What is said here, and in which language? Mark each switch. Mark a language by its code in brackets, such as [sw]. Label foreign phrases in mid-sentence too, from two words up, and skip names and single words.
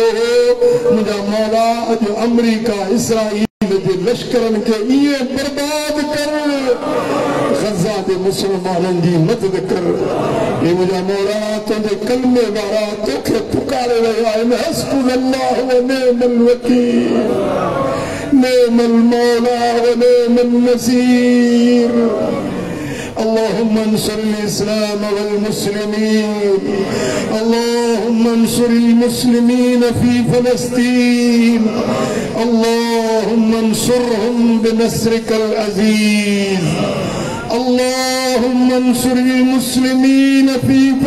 [sd] हो मुंहिंजा मौला अॼु अमरीका इसराईल जे लश्करनि खे ईअं बर्बाद कर गज़ा जे मुसलमाननि जी मदद कर ए मुंहिंजा मौला तुंहिंजे कलमे वारा तोखे पुकारे रहिया आहिनि [ar] حسبنا الله ونعم الوكيل نعم المولى ونعم النصير اللهم انصر الإسلام والمسلمين اللهم انصر المسلمين في فلسطين اللهم انصرهم بنصرك العزيز اللهم انصر المسلمين في